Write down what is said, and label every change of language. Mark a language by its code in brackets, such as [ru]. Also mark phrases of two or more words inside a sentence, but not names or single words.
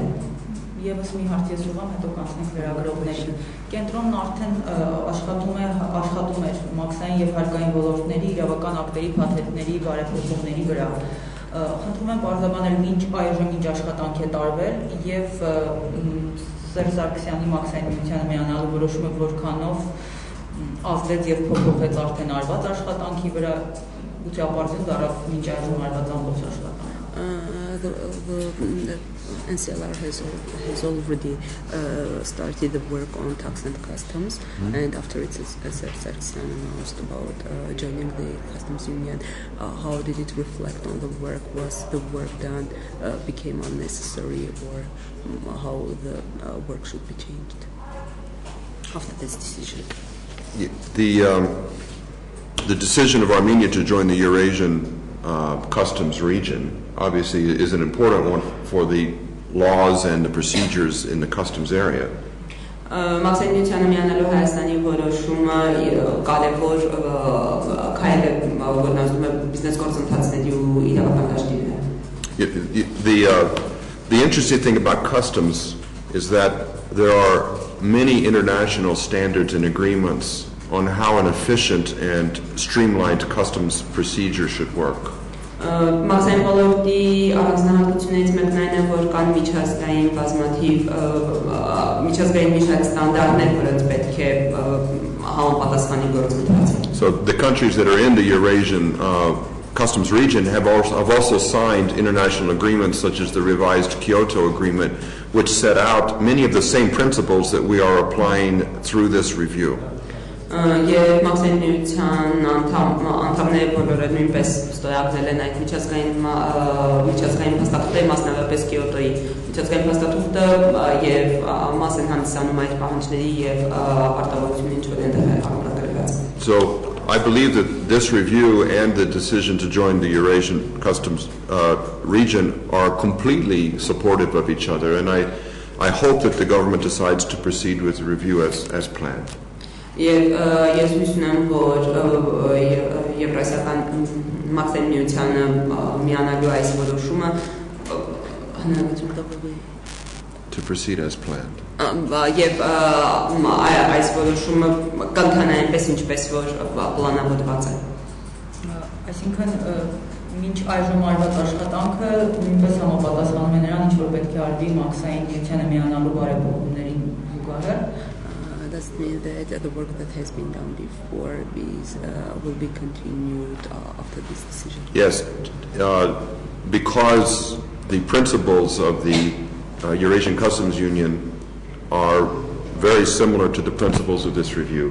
[hy] Եվս մի հարց ես ուղղամ, հետո կանցնենք վերագրողներին։ Կենտրոնն արդեն աշխատում էր մաքսային եւ հարկային ոլորտների իրավական ակտերի փաթեթների բարեփոխումների վրա։ Խնդրում եմ բարձրաբանել ինչ այժմ ինչ աշխատանք է տարվել եւ Սերժ Սարգսյանի մաքսային միությանը միանալու որոշումը որքանով ազդեց եւ փոփոխեց արդեն արված աշխատանքի վրա, գուցե ապարդյուն դարավ մինչ այժմ արված ամբողջ աշխատանքը։ [en] The NCLR has already started the work on tax and customs, and after it, Sargsyan announced about joining the customs union. How did it reflect on the work? Was the work done became unnecessary, or how the work should be changed after this decision? The decision of Armenia to join the Eurasian customs region obviously is an important one for the laws and the procedures in the customs area. [hy] Մաքսային միությանը միանալու Հայաստանի որոշումը կարևոր քայլ է, որն ասում է բիզնես գործընթացների ու իրավական դաշտի։ [en] The interesting thing about customs is that there are many international standards and agreements on how an efficient and streamlined customs procedure should work. [hy] Մաքսային ոլորտի առանձնահատկություններից մեկն այն է, որ կան միջազգային բազմաթիվ միջազգային մի շարք ստանդարտներ, որոնց պետք է համապատասխանի գործընթացը. [en] So the countries that are in the Eurasian customs region have also signed international agreements such as the revised Kyoto Agreement, which set out many of the same principles that we are applying through this review. [hy] Եվ մաքսենիության անդամները բոլորը նույնպես ստորագրել են այդ միջազգային փաստաթուղթը, մասնավորապես Կիոտոյի միջազգային փաստաթուղթը եւ մաս են հանդիսանում այդ պահանջների եւ պարտավորությունների, ինչ որ այնտեղ է համապատասխանված։ [en] So I believe that this review and the decision to join the Eurasian Customs region are completely supportive of each other, and I hope that the government decides to proceed with the review as planned. [hy] Եվ ես հույս ունեմ, որ Եվրասիական մաքսենիությանը միանալու այս որոշումը [en] To proceed as planned. [hy] Եվ այս որոշումը կընթանա այնպես, ինչպես որ պլանավորված է։ Այսինքն մինչ այժմ արված աշխատանքը նույնպես համապատասխանում է նրան, ինչ որ պետք է արվի մաքսային միությանը միանալու բարեփոխումներին զուգահեռ։ [en] Does it mean that the work that has been done before will be continued after this decision? Yes, because the principles of the Eurasian Customs Union are very similar to the principles of this review.